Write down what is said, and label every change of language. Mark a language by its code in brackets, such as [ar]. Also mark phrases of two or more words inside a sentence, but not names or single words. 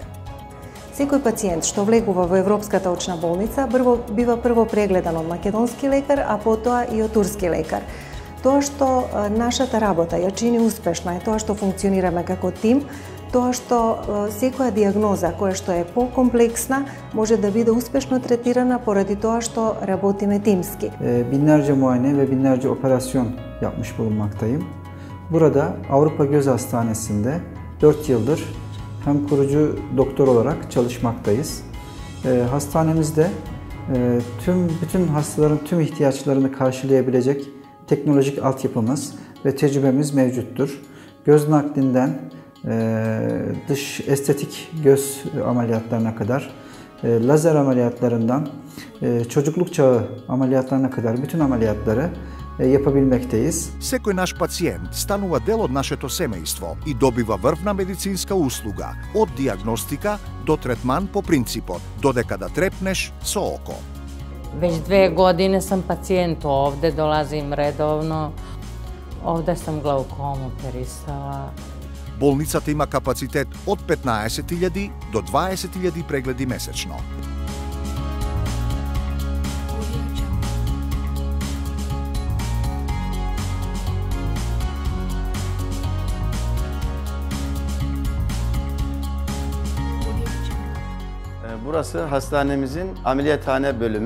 [mk] Секој пациент што влегува во Европската очна болница бива прво прегледан од македонски лекар, а потоа и од турски лекар. Тоа што нашата работа ја чини успешна е тоа што функционираме како тим, тоа што секоја дијагноза која што е покомплексна може да биде успешно третирана pоради тоа што работиме timski. [tr] Binlerce muayene ve binlerce operasyon yapmış bulunmaktayım. Burada Avrupa Göz Hastanesi'nde 4 yıldır hem kurucu doktor olarak çalışmaktayız. Hastanemizde bütün hastaların tüm ihtiyaçlarını karşılayabilecek teknolojik altyapımız ve tecrübemiz mevcuttur. Göz naklinden dış estetik göz ameliyatlarına kadar, lazer ameliyatlarından çocukluk çağı ameliyatlarına kadar bütün ameliyatları yapabilmekteyiz. [mk] Секој наш пациент станува дел од нашето семејство и добива врвна медицинска услуга, од дијагностика до третман по принципот, додека да трепнеш со око. [sr] Веќе 2 години сам пациент овде, долазим редовно. Овде сам глаукому оперисала. [mk] Болницата има капацитет од 15.000 до 20.000 прегледи месечно. [tr] Burası hastanemizin ameliyathane bölümü.